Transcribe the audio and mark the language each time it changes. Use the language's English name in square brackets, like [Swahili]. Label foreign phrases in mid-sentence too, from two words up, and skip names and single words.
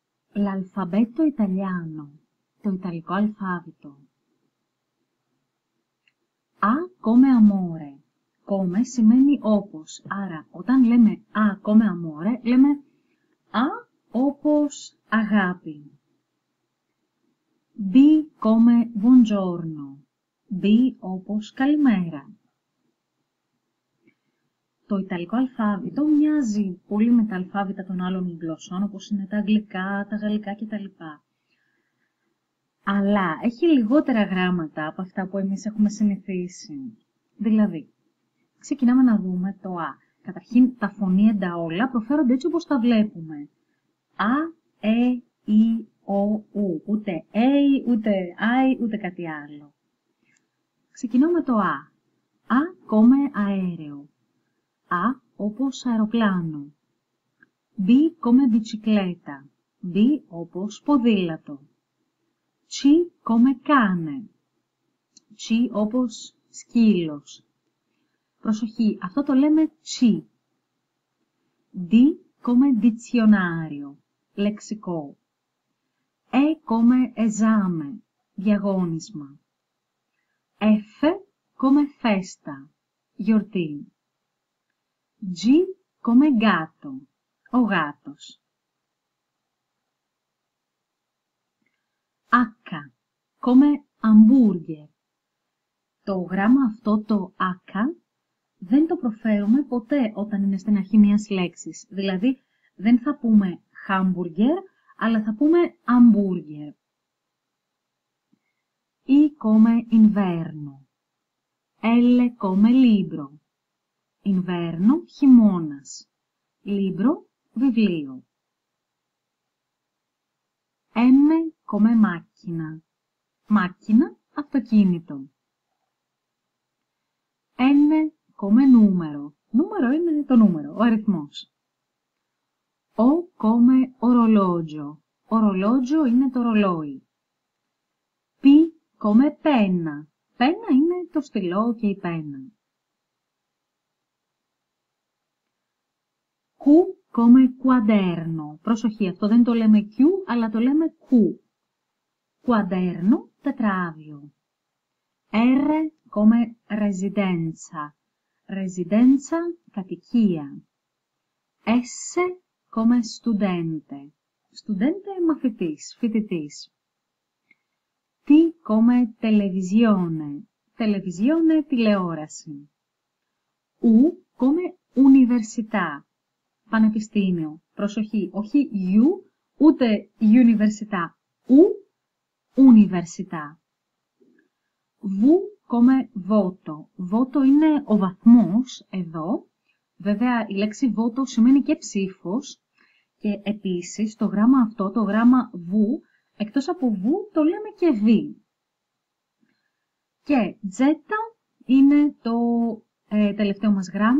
[Italian] L'alfabeto italiano, [Greek] το ιταλικό αλφάβητο. [Italian] A come amore. [Greek] Come σημαίνει όπως. Άρα, όταν λέμε [Italian] A come amore, [Greek] λέμε A όπως αγάπη. [Italian] B come buongiorno. [Greek] B όπως καλημέρα. Το ιταλικό αλφάβητο μοιάζει πολύ με τα αλφάβητα των άλλων γλωσσών, όπως είναι τα αγγλικά, τα γαλλικά κτλ. Αλλά έχει λιγότερα γράμματα από αυτά που εμείς έχουμε συνηθίσει. Δηλαδή, ξεκινάμε να δούμε το Α. Καταρχήν, τα φωνήεντα όλα προφέρονται έτσι όπως τα βλέπουμε. Α, Ι, Ο, Ου. Ούτε ούτε Άι, ούτε κάτι άλλο. Ξεκινώ με το Α. Α come αέραιο. Α όπως αεροπλάνο. [Italian] B come bicicletta. [Greek] B όπως ποδήλατο. [Italian] C come cane. [Greek] C όπως σκύλος. Προσοχή, αυτό το λέμε C. [Italian] D come dizionario. Λεξικό. E come esame. Διαγώνισμα. F come festa. Γιορτή. G come gatto. [Greek] Ο γάτος. [Italian] H come hamburger. [Greek] Το γράμμα αυτό, το H, δεν το προφέρουμε ποτέ όταν είναι στην αρχή μιας λέξης. Δηλαδή, δεν θα πούμε hamburger, αλλά θα πούμε hamburger. [Italian] I come inverno. L come libro. Inverno, χειμώνας. Libro, βιβλίο. M come macchina. Macchina, αυτοκίνητο. N come numero. [Greek] Νούμερο είναι το νούμερο, ο αριθμός. [Italian] O come orologio. [Greek] Orologio είναι το ρολόι. [Italian] P come penna. [Greek] Penna είναι το στυλό και η πένα. [Italian] Q come quaderno. [Greek] Προσοχή, αυτό δεν το λέμε Q, αλλά το λέμε Q. Quaderno, τετράδιο. [Italian] R come residenza. Residenza, κατοικία. S come studente. Studente, [Greek] μαθητής, φοιτητής. [Italian] T come televisione. Televisione, τηλεόραση. U come università. [Greek] Πανεπιστήμιο. Προσοχή, όχι U, ούτε università. [Italian] U, università. V come voto. [Greek] Voto είναι ο βαθμός εδώ. Βέβαια, η λέξη voto σημαίνει και ψήφος. Και επίσης, το γράμμα αυτό, το γράμμα V, εκτός από V, το λέμε και V. Και Z είναι το τελευταίο μας γράμμα.